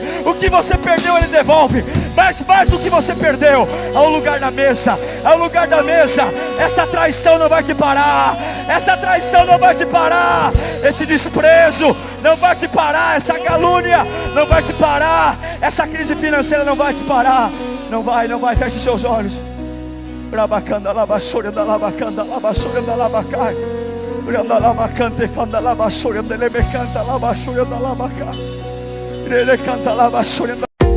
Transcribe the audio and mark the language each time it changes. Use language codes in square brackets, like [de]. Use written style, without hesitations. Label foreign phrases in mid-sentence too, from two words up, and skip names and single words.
[pt] O que você perdeu, ele devolve. Mas mais do que você perdeu, há um lugar na mesa. Há um lugar na mesa. Essa traição não vai te parar. Essa traição não vai te parar. Esse desprezo não vai te parar. Essa calúnia não vai te parar. Essa crise financeira não vai te parar. Não vai, não vai. Feche seus olhos. Rabacanda labasura da labacanda labasura da labacai. Randa labacante fanda labasura da lebecanta labasura da labacai. Ele canta labasura da